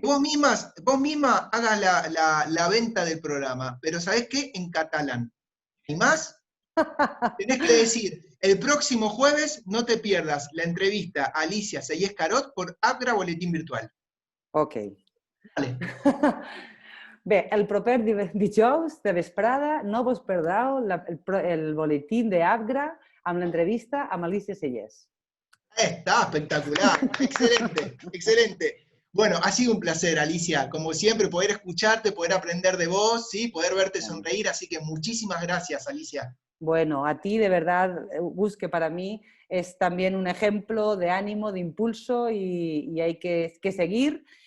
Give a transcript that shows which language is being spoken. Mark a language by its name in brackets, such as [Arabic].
[Spanish] Que vos misma hagas la venta del programa, pero ¿sabés qué? En catalán. ¿Y más? Tenés que decir, el próximo jueves no te pierdas la entrevista a Alicia Seyés Carot por Agra Boletín Virtual. Ok. Vale. [Catalan] Bé, el proper dijous de vesprada no vos perdeu el boletín de Abgra amb l'entrevista amb Alicia Seyés. [Spanish] Está espectacular, excelente, excelente. Bueno, ha sido un placer, Alicia, como siempre, poder escucharte, poder aprender de vos, ¿sí? Poder verte sonreír, así que muchísimas gracias, Alicia. Bueno, a ti de verdad, Gus, que para mí es también un ejemplo de ánimo, de impulso y hay que seguir.